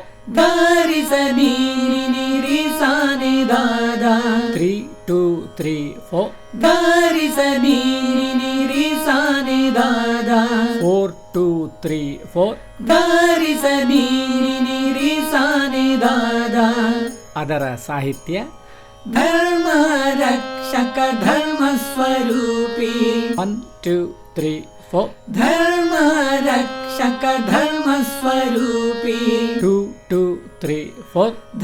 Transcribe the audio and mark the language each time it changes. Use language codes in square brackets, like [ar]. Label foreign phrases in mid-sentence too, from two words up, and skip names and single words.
[kn] ದಾರಿಸ ನೀರಿ ಸಾನೆ ದಾದ 3 2 3 4 ದಾರಿಸ ನೀರಿ ಸಾನೆ ದಾದ 4 2 3 4 ದಾರಿಸ ನೀರಿ ಸಾನೆ ದಾದ ಅದರ ಸಾಹಿತ್ಯ ಧರ್ಮ ರಕ್ಷಕ ಧರ್ಮ ಸ್ವರೂಪಿ 1 2 3 4 ಧರ್ಮ ರಕ್ಷಕ ಧರ್ಮ ಸ್ವರೂಪಿ 2 2 3 4